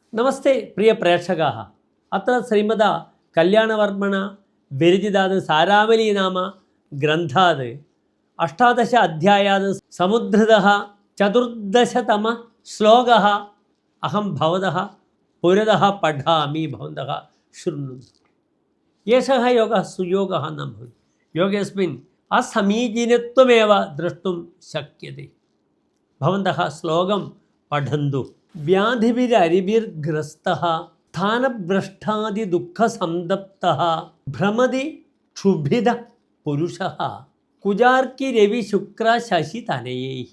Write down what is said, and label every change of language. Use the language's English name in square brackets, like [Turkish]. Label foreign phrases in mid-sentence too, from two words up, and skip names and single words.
[Sanskrit] नमस्ते प्रिय प्रेक्षकाः अत्र श्रीमद कल्याणवर्मण विरचितात् सारावली नाम ग्रन्थात् 18 अध्यायात् समुद्धृतः चतुर्दशतम श्लोकः अहं भवतः पुरतः पठामि भवन्तः शृण्वन्तु. एषः योगः सुयोगः न भवति. योगेऽस्मिन् असमीचीनत्वमेव द्रष्टुं शक्यते. भवन्तः श्लोकं पठन्तु. व्याधिभिररिभिर्ग्रस्तः स्थानभ्रष्टादिदुःखसन्तप्तः भ्रमति क्षुभिदः पुरुषः कुजार्किरविशुक्रशशितनयैः.